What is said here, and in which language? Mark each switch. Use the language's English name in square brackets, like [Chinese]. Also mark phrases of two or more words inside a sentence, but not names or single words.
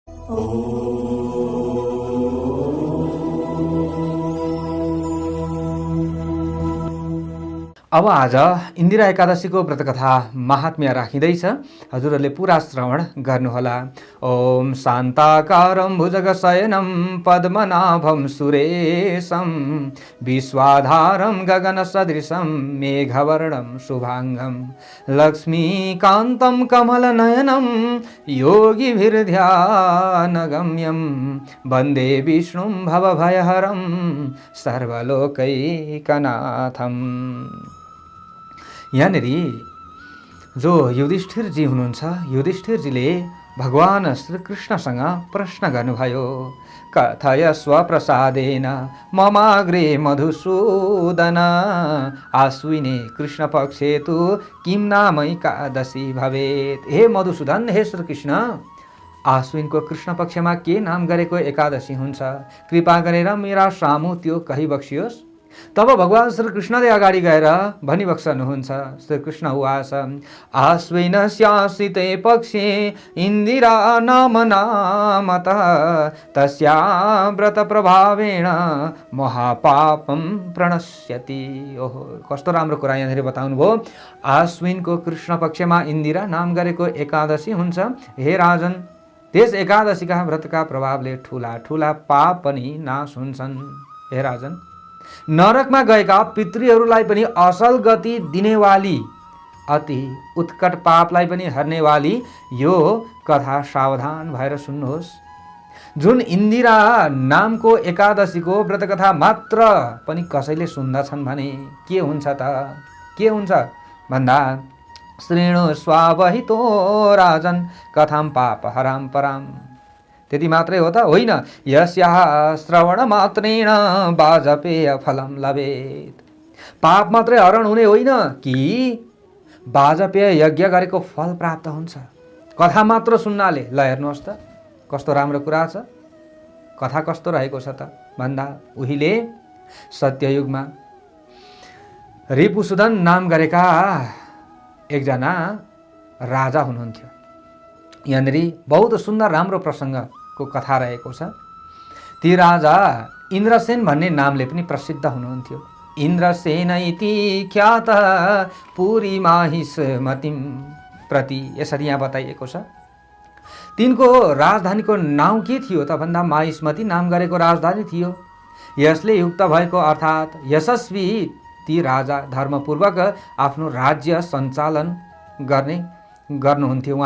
[Nepali] अब आज इन्दिरा एकादशीको व्रतकथा महात्म्य राखिँदैछ। हजुरहरूले पुरा श्रवण गर्नुहोला। [Sanskrit] ओम शान्ताकारं भुजगशयनं पद्मनाभं सुरेशं विश्वाधारं गगनसदृशं मेघवर्णं शुभांगं लक्ष्मीकान्तं कमलनयनं योगिभिर्ध्यानगम्यं वन्दे विष्णुं भवभयहरं सर्वलोकैकनाथम्। [Nepali] यहाँनिर जो युधिष्ठिरजी हुनुहुन्छ, युधिष्ठिरजीले भगवान श्रीकृष्णसँग प्रश्न गर्नुभयो। [Sanskrit] कथय स्वप्रसादेन ममाग्रे मधुसूदन आश्विने कृष्णपक्षे तु किं नाम एकादशी भवेत्। [Nepali] हे मधुसूदन, हे श्रीकृष्ण, आश्विनको कृष्ण पक्षमा के नाम गरेको एकादशी हुन्छ? कृपा गरेर मेरा सामु त्यो कही बक्सियोस्। तब भगवान श्रीकृष्णले अगाडि गएर भनिबक्सनुहुन्छ। [Sanskrit] श्रीकृष्ण उवाच आश्विनस्याश्रिते पक्षे इन्दिरा नाम नामतः तस्या व्रत प्रभावेण महापापं प्रणश्यति। [Nepali] ओहो, कस्तो राम्रो कुरा यहाँनिर बताउनु भयो। आश्विनको कृष्ण पक्षमा इन्दिरा नाम गरेको एकादशी हुन्छ। हे राजन, त्यस एकादशीका व्रतका प्रभावले ठुला ठुला पाप पनि नाश हुन्छन्। हे राजन, नरकमा गएका पितृहरूलाई पनि असल गति दिनेवाली, अति उत्कट पापलाई पनि हर्नेवाली यो कथा सावधान भएर सुन्नुहोस्। जुन इन्दिरा नामको एकादशीको व्रतकथा मात्र पनि कसैले सुन्दछन् भने के हुन्छ त? के हुन्छ भन्दा [Sanskrit] श्रेणु स्वावहितो राजन कथाम पाप हराम पराम। [Nepali] त्यति मात्रै हो त? होइन, [Sanskrit] यस्याः श्रवण मात्रेण वाजपेय फलम लभेत्। [Nepali] पाप मात्रै हरण हुने होइन कि वाजपेय यज्ञ गरेको फल प्राप्त हुन्छ कथा मात्र सुन्नाले। ल हेर्नुहोस् त कस्तो राम्रो कुरा छ। कथा कस्तो रहेको छ त भन्दा उहिले सत्ययुगमा रिपुसुदन नाम गरेका एकजना राजा हुनुहुन्थ्यो। यहाँनिर बहुत सुन्दर राम्रो प्रसङ्गको कथा रहेको छ। ती राजा इन्द्रसेन भन्ने नामले पनि प्रसिद्ध हुनुहुन्थ्यो। [Sanskrit] इन्द्रसेन इति ख्यात पुरी माहिष्मतिं प्रति, [Nepali] यसरी यहाँ बताइएको छ। तिनको राजधानीको नाउँ के थियो त भन्दा माहिष्मति नाम गरेको राजधानी थियो। यसले युक्त भएको अर्थात् यशस्वी ती राजा धर्मपूर्वक आफ्नो राज्य सञ्चालन गर्नुहुन्थ्यो।